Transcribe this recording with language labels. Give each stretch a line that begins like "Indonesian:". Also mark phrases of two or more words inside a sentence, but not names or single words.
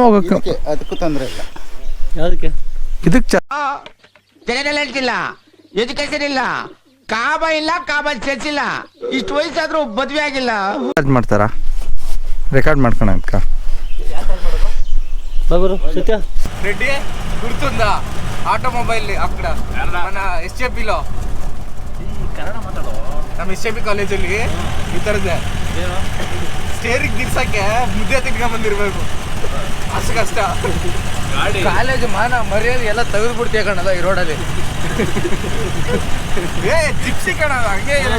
Kannada: ಅದಕ್ಕೂ ತೊಂದರೆ ಇಲ್ಲ. ಯಾವುದಕ್ಕೆ? ಇದಕ್ಕೆ ಟ್ಯಾಲೆಂಟ್ ಇಲ್ಲ, ಎಜುಕೇಶನ್ ಇಲ್ಲ, ಕಾಬ ಚರ್ಚಿಲ್ಲ, ಇಷ್ಟು ವಯಸ್ಸಾದ್ರೂ ಮದುವೆ ಆಗಿಲ್ಲ. ಚಾರ್ಜ್ ಮಾಡ್ತಾರಾ? ರೆಕಾರ್ಡ್ ಮಾಡ್ಕೊಳ ಅಂತ ಬಾಬರು ಸತ್ಯ
Telugu: రెడ్డి గుర్తుందా? ఆటోమొబైల్ అక్కడ మన SJPలో
Kannada: ನಮ್ಮ SJP ಕಾಲೇಜಲ್ಲಿ ಈ ಥರದ್ದೇ ಸ್ಟೇರಿಂಗ್ ಗಿರ್ಸಕ್ಕೆ ಮುದ್ದೆ ತಿನ್ಕೊಂಡ್ ಬಂದಿರ್ಬೇಕು, ಅಷ್ಟು ಕಷ್ಟ. ಕಾಲೇಜ್ ಮಾನ ಮರ್ಯಾದೆ ಎಲ್ಲ ತೆಗೆದು ಬಿಡ್ತೀಯ ಕಣಲ್ಲ ಈ ರೋಡಲ್ಲಿ. ಏ ಜಿಪ್ಸಿ ಕಣ, ಹಂಗೆ